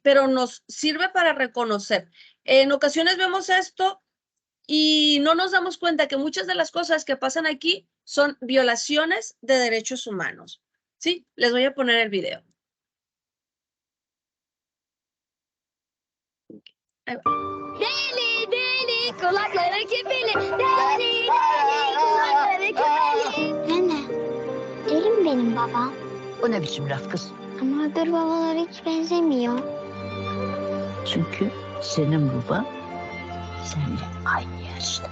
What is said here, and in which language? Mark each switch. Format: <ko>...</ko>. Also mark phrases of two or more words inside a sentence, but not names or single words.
<es>Pero nos sirve para reconocer. En ocasiones vemos esto y no nos damos cuenta que muchas de las cosas que pasan aquí son violaciones de derechos humanos. ¿Sí? Les voy a poner el video. Ahí va.</es> <tr>Deli deli kulakları küpeli. Deli deli kulakları küpeli. Nene, deli mi benim babam? O ne biçim laf kız? Ama öbür babalara hiç benzemiyor. Çünkü senin baban seninle aynı yaşta.</tr>